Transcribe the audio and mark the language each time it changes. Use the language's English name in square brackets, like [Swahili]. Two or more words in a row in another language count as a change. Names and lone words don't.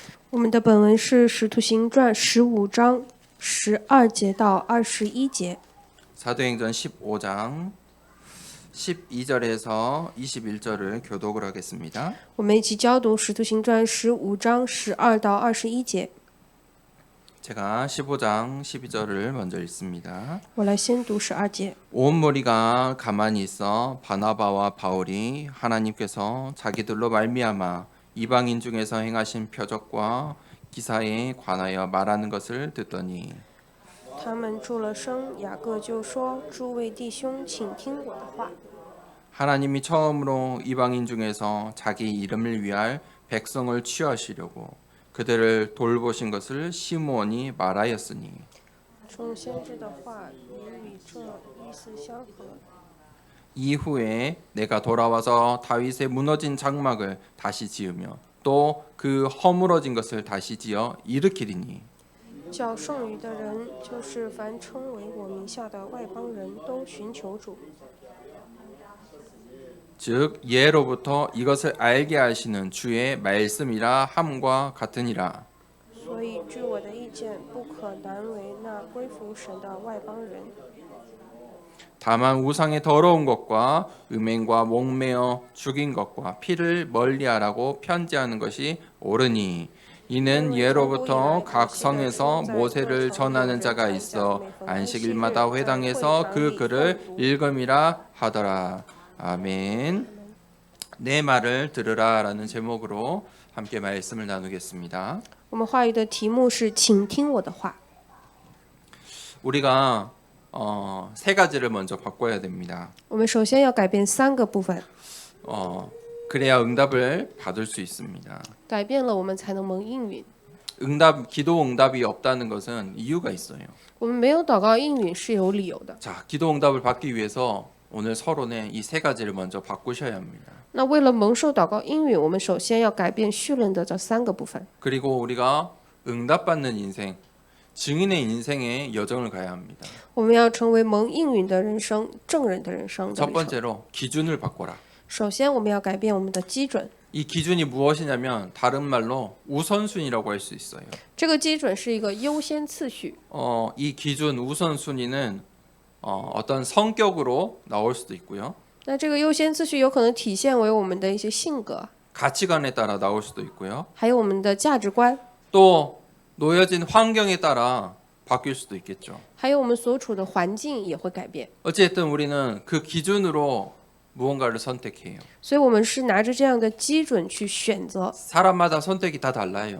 [Chinese] 我们的本文是《使徒行传》15章12节到21节。 [Korean] 사도행전 15장 12절에서 21절을 교독을 하겠습니다. [Chinese] 我们一起教读《使徒行传》15章12到21节。 [Korean] 제가 15장 12절을 먼저 읽습니다. [Chinese] 我来先读12节。 [Korean] 온 무리가 가만히 있어 바나바와 바울이 하나님께서 자기들로 말미암아 이방인 중에서 행하신 표적과 기사에 관하여 말하는 것을 듣더니 [Chinese] 他们住了声，雅各就说：“诸位弟兄，请听我的话。 [Korean] 하나님이 처음으로 이방인 중에서 자기 이름을 위할 백성을 취하시려고 그들을 돌보신 것을 시므온이 말하였으니 [Chinese] 众先知的话也与这意思相合。 [Korean] 이후에 내가 돌아와서 다윗의 무너진 장막을 다시 지으며 또 그 허물어진 것을 다시 지어 일으키리니 [Chinese] 叫剩余的人，就是凡称为我名下的外邦人都寻求主， [Korean] 즉 예로부터 이것을 알게 하시는 주의 말씀이라 함과 같으니라. [Chinese] 所以据我的意见，不可难为那归服神的外邦人。 [Korean] 다만 우상의 더러운 것과 음행과 목매어 죽인 것과 피를 멀리하라고 편지하는 것이 옳으니 이는 예로부터 각 성에서 모세를 전하는 자가 있어 안식일마다 회당에서 그 글을 읽음이라 하더라. 아멘. 내 말을 들으라라는 제목으로 함께 말씀을 나누겠습니다. [Chinese] 我们话语的题目是“请听我的话”。 [Korean] 우리가 세 가지를 먼저 바꿔야 됩니다. [Chinese] 我们首先要改变3个部分， [Korean] 그래야 응답을 받을 수 있습니다. [Chinese] 改变了我们才能蒙应允。 [Korean] 기도 응답이 없다는 것은 이유가 있어요. [Chinese] 我们没有祷告应允是有理由的。 [Korean] 자, 기도 응답을 받기 위해서 오늘 서론에 이 세 가지를 먼저 바꾸셔야 합니다. [Chinese] 那为了蒙受祷告应允，我们首先要改变绪论的这3个部分。 [Korean] 그리고 우리가 응답받는 인생, 증인의 인생의 여정을 가야 합니다. [Chinese] 我们要成为蒙应允的人生、证人的人生的 [Korean] 첫 [Chinese] 旅程。 [Korean] 번째로 기준을 바꿔라. [Chinese] 首先，我们要改变我们的基准。 [Korean] 이 기준이 무엇이냐면 다른 말로 우선순위라고 할 수 있어요. [Chinese] 这个基准是一个优先次序。 [Korean] 이 기준 우선순위는 어떤 성격으로 나올 수도 있고요. [Chinese] 那这个优先次序有可能体现为我们的一些性格， [Korean] 가치관에 따라 나올 수도 있고요. [Chinese] 还有我们的价值观， [Korean] 또 놓여진 환경에 따라 바뀔 수도 있겠죠. [Chinese] 还有我们所处的环境也会改变。 [Korean] 어쨌든 우리는 그 기준으로 무언가를 선택해요. [Chinese] 所以，我们是拿着这样的基准去选择。 [Korean] 사람마다 선택이 다 달라요.